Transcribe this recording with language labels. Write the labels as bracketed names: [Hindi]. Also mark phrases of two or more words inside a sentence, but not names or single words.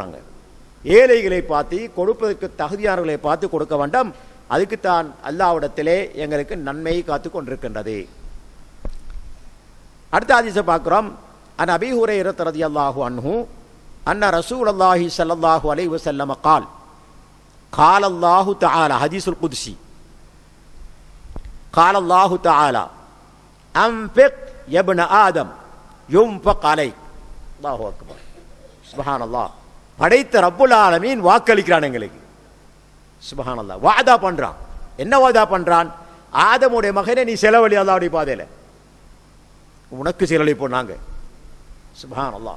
[Tamil] நாங்கள் ஏழைகளை பார்த்து கொடுப்பதற்கு தகுதியானவர்களை பார்த்து கொடுக்க வேண்டாம். அதுக்குத்தான் அல்லாஹ்விடத்திலே எங்களுக்கு நன்மையை காத்து கொண்டிருக்கின்றது. அடுத்த ஹதீஸை பார்க்கிறோம். [Arabic] عن أبي هريرة رضي الله عنه أن رسول الله صلى الله عليه وسلم قال قال الله تعالى حديث قدسي قال الله تعالى أنفق يا ابن آدم ينفق عليك. الله أكبر. سبحان الله. [Tamil] படைத்த [Arabic] رب العالمين [Tamil] வாக்களிக்கிறான் எங்களுக்கு. சுப்ஹானல்லாஹ். வாதா பண்றான். என்ன வாதா பண்றான்? ஆதமுடைய மகனே நீ செலவழி அல்லாஹ்வுடைய பாதையில, உனக்கு செலவழிப்போம் நாங்க. சுப்ஹானல்லாஹ்.